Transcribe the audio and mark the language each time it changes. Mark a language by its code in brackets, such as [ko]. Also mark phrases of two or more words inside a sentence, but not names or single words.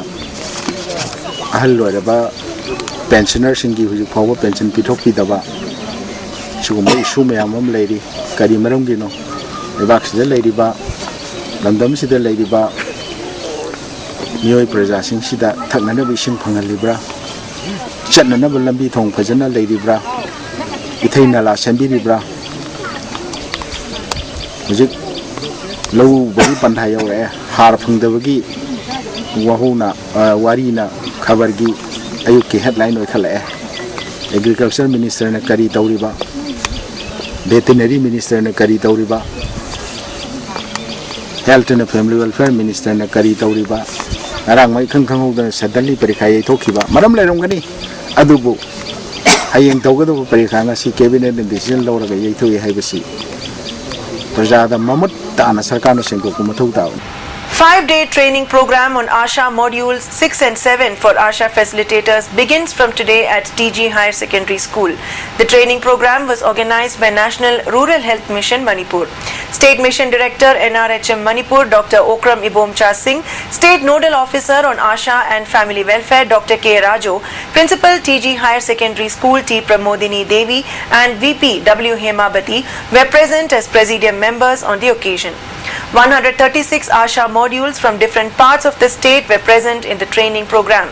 [mni] ahal loiraba pensioner singi hujik fawba pension pithokpi daba suguma issue mayam am leiri kari maram gino lebak sida leiriba lamdam sida leiriba miyoi praja sing sida thaknana bi sing phangalibra chatnana ba lambi thong phajana leiribra ithai nala sembiribra hujik lau bagi pandai yaure har phangdabagi wahuna warina khabargi ayuki headline oi khale [en] agriculture minister [mni] na kari tauriba [en] veterinary minister [mni] na kari tauriba [en] health and family welfare minister [mni] na kari tauriba arang mai khang khang hodana sadali parikha yai thokiba maram lerom gani adubu hayeng tawgadu parikha nga si [en] cabinet decision [mni] lawraga yai thoi haibasi prajada mamut tana sarkarna sengko mathau taw [en] 5-day training program on ASHA modules 6 and 7 for ASHA facilitators begins from today at TG Higher Secondary School. The training program was organized by National Rural Health Mission Manipur. State Mission Director NRHM Manipur Dr. Okram Ibomcha Singh, State Nodal Officer on ASHA and Family Welfare Dr. K. Rajo, Principal TG Higher Secondary School T. Pramodini Devi and VP W. Hemabati were present as Presidium members on the occasion. 136 ASHA modules from different parts of the state were present in the training program.